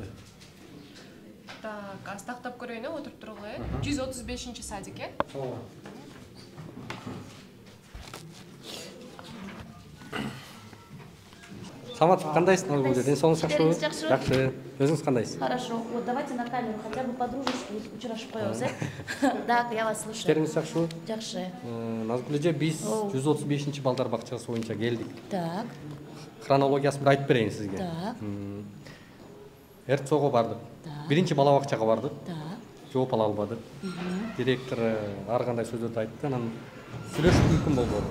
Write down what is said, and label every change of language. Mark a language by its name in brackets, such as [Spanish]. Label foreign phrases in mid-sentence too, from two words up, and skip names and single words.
[Kyrgyz] Так, астактап көрөйүн, отуруп тургула. 135-чи садик, э? Ооба. Самат, кандайсың ал жерде? Ден соңуңуз жакшыбы? Жакшы. Өзүңүз кандайсыз? [Russian] Хорошо. Вот давайте на камеру хотя бы по-дружески [Kyrgyz] учурашып коебуз, э? [Russian] Так, я вас слушаю. [Kyrgyz] Иштериңиз жакшыбы? Жакшы. Назгүл эже, биз 135-чи балдар бакчасы боюнча келдик. Так. Хронологиясын бир айтып берейин сизге. Так. Эрцого бардык. Биринчи бала бакчага бардык. Так. Жооп ала албадык. Директор ар кандай сөздөрдү айтты, анан сүйлөшүп мүмкүн болбоду.